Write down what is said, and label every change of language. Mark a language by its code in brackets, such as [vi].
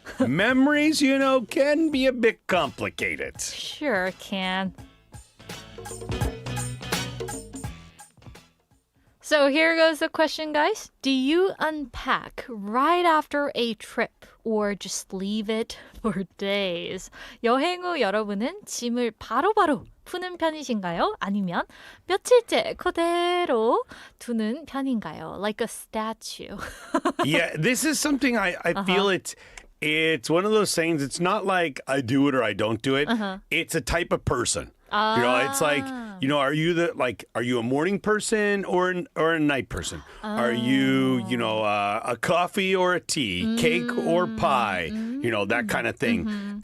[en] Memories, you know, can be a bit complicated. Sure it can. So here goes the question, guys. Do you unpack right after a trip or just leave it for days? [ko] 여행 후 여러분은 짐을 바로바로 푸는 편이신가요? 아니면 며칠째 그대로 두는 편인가요? [en] Like a statue. Yeah, this is something I feel it's one of those things. It's not like I do it or I don't do it. It's a type of person. You know, it's like, you know, are you a morning person or a night person? Are you, you know, a coffee or a tea, cake or pie, you know, that kind of thing.